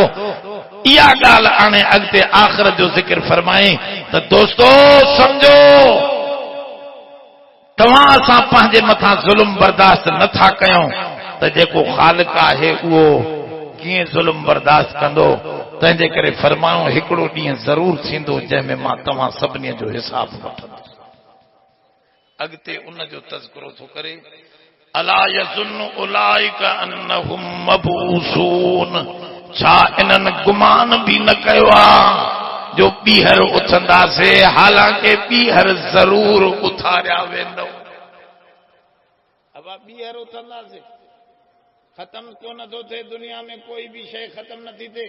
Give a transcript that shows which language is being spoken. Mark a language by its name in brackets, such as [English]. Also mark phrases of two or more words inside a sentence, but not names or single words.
[Sindhi] इहा ॻाल्हि हाणे अॻिते आख़िरत जो ज़िक्र फरमाए त दोस्तो सम्झो तव्हां असां पंहिंजे मथां ज़ुल्म बर्दाश्त नथा कयूं त जेको ख़ालिक आहे उहो कीअं ज़ुल्म बर्दाश्त कंदो? तंहिंजे करे फरमायो हिकिड़ो ॾींहुं ज़रूर थींदो जंहिंमें मां तव्हां सभिनी जो हिसाब वठंदुसि। अॻिते उन जो तज़किरो थो करे [Arabic] ألا يظن أولئك أنهم مبعوثون. [Sindhi] छा इन्हनि गुमान बि न कयो आहे जो ॿीहर उथंदासीं? हालांकि ॿीहर ज़रूर उथारिया वेंदो। अब ॿीहर उथंदासीं। ख़तम कोन थो थिए दुनिया में कोई बि शइ ख़तम नथी थिए।